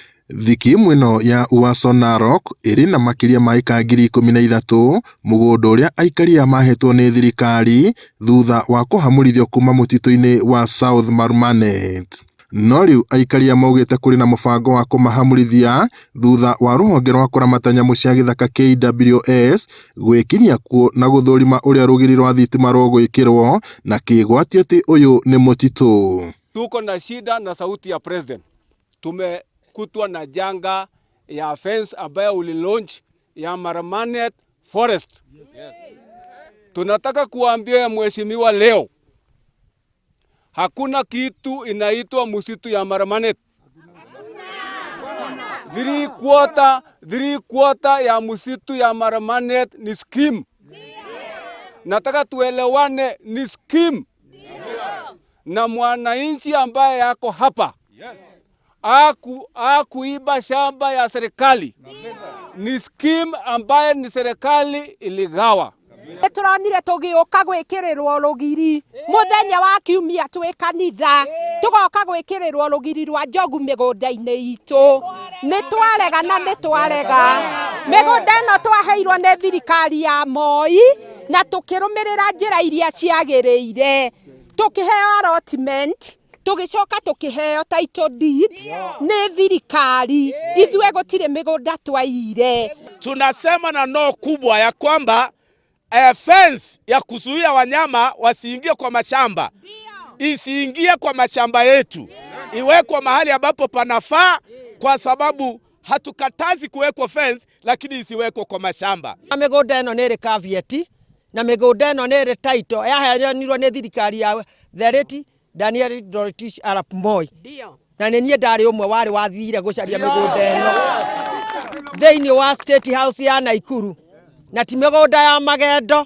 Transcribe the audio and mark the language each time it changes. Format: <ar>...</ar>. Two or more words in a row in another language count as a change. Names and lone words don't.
<ki>Thiki mwino ya Uaso Narok iri na makiria ma eka 13,000 mugunda uria aikaria mahetwo ni thirikari thutha wa kuhamurithio kuma mutito-ini wa South Marumanet. No riu aikaria maugite kuri na mubango wa kumahamurithia thutha wa ruhonge rwa kuramata nyamu cia githaka KWS gwikinyia kuo na guthurima uria rugiri rwa thitima rugwikirwo na kigwatio ati uyu ni mutito.</ki> <sw>Tuko na shida na sauti ya president. Tumekutwa na janga ya fence ambayo ulilaunch ya Marumanet Forest.</sw> <en>Yes.</en> <sw>Tunataka kuambia mheshimiwa leo, hakuna kitu inaitwa msitu ya Marumanet. 3/4 ya msitu ya Marumanet ni scheme. Nataka tuelewane, ni scheme. Na mwananchi ambaye yako hapa kuiba shamba ya serikali. Ni scheme ambaye ni serikali iligawa.</sw> <ki>Turonire tugiuka gwikirirwo rugiri muthenya wa kiumia twi kanitha tugoka gwikirirwo rugiri rwa njogu migunda-ini itu. Ni twarega migunda ino twaheirwo ni thirikari ya Moi na tukirumirira njira iria ciagiriire, tukiheo allotment, tugicoka tukiheo</ki> <en>title deed</en> <ki>ni thirikari. Ithue gutire migunda twaire.</ki> <sw>Tunasema na no kubwa ya kwamba fence ya kuzuia wanyama wasiingie kwa mashamba isiingie kwa mashamba yetu, iwekwe mahali ambapo panafaa, kwa sababu hatukatazi kuwekwa fence, lakini isiwekwe kwa mashamba.</sw> <ki>Migunda ino ni caveat na migunda ino ni title yaheanirwo ni thirikari ya Thereti Daniel Dorothy Arap Moi, na nie ndari umwe wari wathire gucaria migunda ino thiini wa State House ya Naikuru na ti migunda ya magendo.</ki>